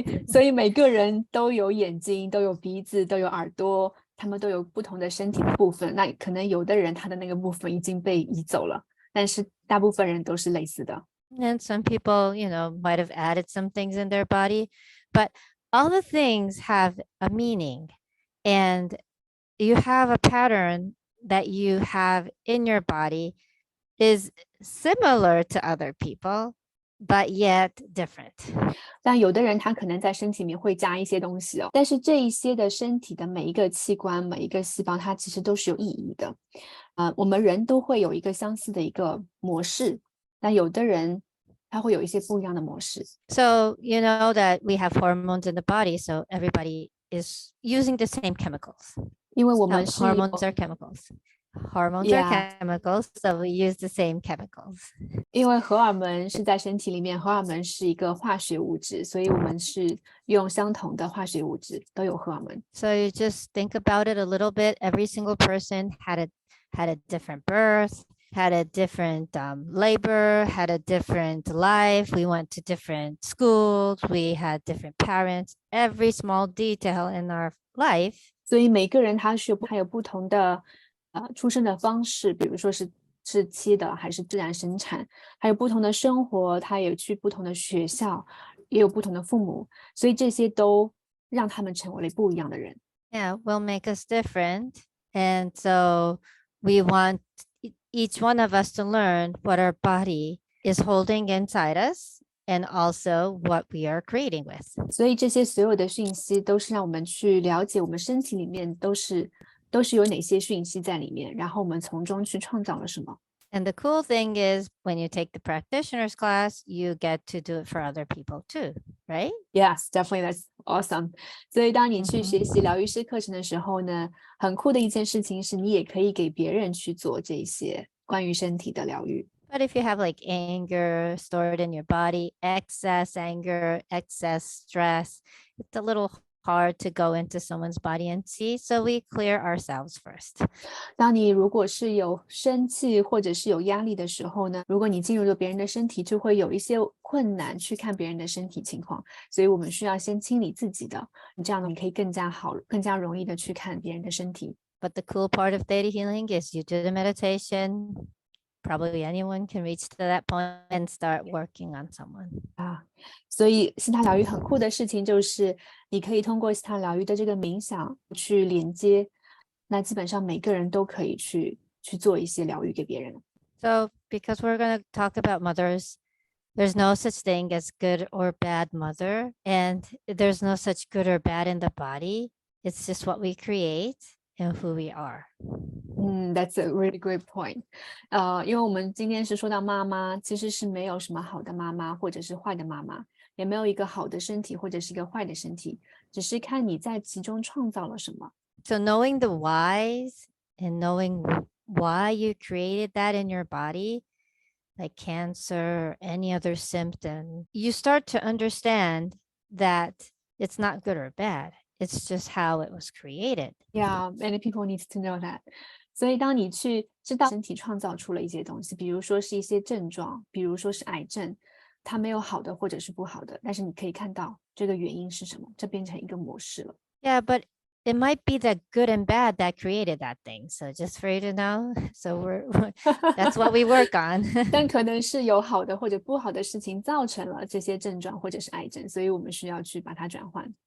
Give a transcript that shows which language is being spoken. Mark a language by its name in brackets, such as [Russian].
[Chinese] 所以每个人都有眼睛，都有鼻子，都有耳朵，他们都有不同的身体的部分，那可能有的人他的那个部分已经被移走了，但是大部分人都是类似的。 [English] And some people, might have added some things in their body, but all the things have a meaning. And you have a pattern that you have in your body is similar to other people, but yet different. [Chinese] 但有的人他可能在身体里面会加一些东西哦，但是这一些的身体的每一个器官、每一个细胞，它其实都是有意义的。我们人都会有一个相似的一个模式，但有的人他会有一些不一样的模式。 [English] So you know that we have hormones in the body, so everybody is using the same chemicals. [Chinese] 因为我们是有 [English] Hormones are chemicals. Hormones are Yeah. chemicals, so we use the same chemicals. [Chinese] 因为荷尔蒙是在身体里面，荷尔蒙是一个化学物质，所以我们是用相同的化学物质，都有荷尔蒙。 [English] So you just think about it a little bit. Every single person had a different birth, had a different labor, had a different life. We went to different schools. We had different parents. Every small detail in our life. [Chinese] 所以每个人他有不同的出生的方式，比如说是妻的还是自然生产，还有不同的生活，他有去不同的学校，也有不同的父母，所以这些都让他们成为了不一样的人。 [English] Yeah, will make us different. And so we want each one of us to learn what our body is holding inside us and also what we are creating with. [Chinese] 所以这些所有的讯息都是让我们去了解我们身体里面都是有哪些讯息在里面，然后我们从中去创造了什么。 [English] And the cool thing is when you take the practitioner's class, you get to do it for other people too, right? Yes, definitely, that's awesome. [Chinese] 所以当你去学习疗愈师课程的时候呢，很酷的一件事情是你也可以给别人去做这些关于身体的疗愈。 [English] But if you have like anger stored in your body, excess anger, excess stress, it's a little hard to go into someone's body and see. So we clear ourselves first. [Chinese] 当你如果是有生气或者是有压力的时候呢，如果你进入了别人的身体，就会有一些困难去看别人的身体情况，所以我们需要先清理自己的，这样你可以更加好、更加容易的去看别人的身体。 [English] But the cool part of theta healing is you do the meditation. Probably anyone can reach to that point and start working on someone. [Chinese] 所以西塔疗愈很酷的事情就是你可以通过西塔疗愈的这个冥想去连接，那基本上每个人都可以去做一些疗愈给别人。 [English] So because we're going to talk about mothers, there's no such thing as good or bad mother, and there's no such good or bad in the body. It's just what we create and who we are. That's a really great point. [Chinese] 因为我们今天是说到妈妈，其实是没有什么好的妈妈或者是坏的妈妈，也没有一个好的身体或者是一个坏的身体，只是看你在其中创造了什么。 [English] So knowing the whys and knowing why you created that in your body, like cancer or any other symptom, you start to understand that it's not good or bad. It's just how it was created. Yeah, many people need to know that. [Chinese] 所以当你去知道身体创造出了一些东西，比如说是一些症状，比如说是癌症，它没有好的或者是不好的，但是你可以看到这个原因是什么，这变成一个模式了。 [English] Yeah, but it might be the good and bad that created that thing. So just for you to know, so that's what we work on. [Chinese] 但可能是有好的或者不好的事情造成了这些症状或者是癌症，所以我们需要去把它转换。